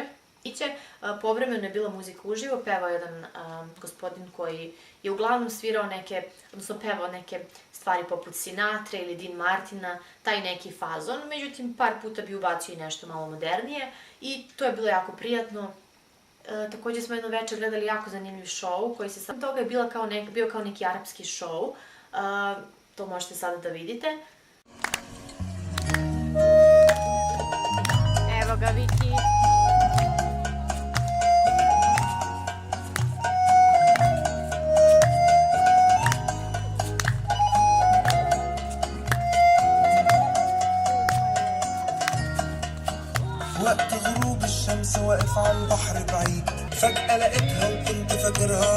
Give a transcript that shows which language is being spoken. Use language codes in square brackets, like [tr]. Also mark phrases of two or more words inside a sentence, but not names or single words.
[sr] Povremeno je bila muzika uživo, pevao jedan gospodin koji je uglavnom svirao neke, odnosno pevao neke stvari poput Sinatra ili Dean Martina, taj neki fazon, međutim par puta bi ubacio i nešto malo modernije i to je bilo jako prijatno. Takođe smo jedno večer gledali jako zanimljiv show koji se sad toga je bio kao neki arapski show, to možete sada da vidite. Evo ga, Viki. [ar] وقت غروب الشمس واقف على البحر بعيد فجأة لقيتها وكنت فاكرها